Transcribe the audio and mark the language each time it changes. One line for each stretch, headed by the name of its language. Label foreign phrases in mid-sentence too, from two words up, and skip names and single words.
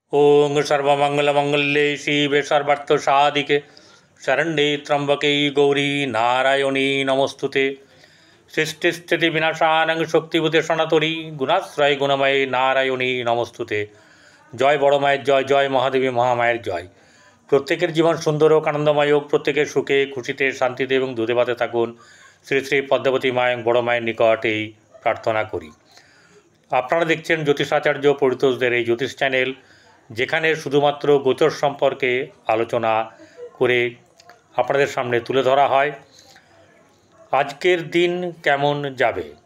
Sanskrit: ओं सर्वमंगलमंगल्ये शिवे सर्वार्थसाधिके शरण्ये त्र्यंबके गौरी नारायणी नमोस्तुते। सृष्टिस्थिति विनाशानं शक्तिभूते सनातनी गुणाश्रय गुणमये नारायणी नमोस्तुते।
Bangla: जय बड़ माয়ের জয়, জয় মহাদেবী মহামায়ের জয়। প্রত্যেকের জীবন সুন্দর হোক, আনন্দময় হোক, প্রত্যেকের সুখে খুশিতে শান্তিতে এবং দুধে ভাতে থাকুন, শ্রী শ্রী পদ্মাবতী মায়ের বড় মায়ের নিকট এই প্রার্থনা করি। আপনারা দেখছেন জ্যোতিষাচার্য পরিতোষদের এই জ্যোতিষ চ্যানেল, যেখানে শুধুমাত্র গোচর সম্পর্কে আলোচনা করে আপনাদের সামনে তুলে ধরা হয় আজকের দিন কেমন যাবে।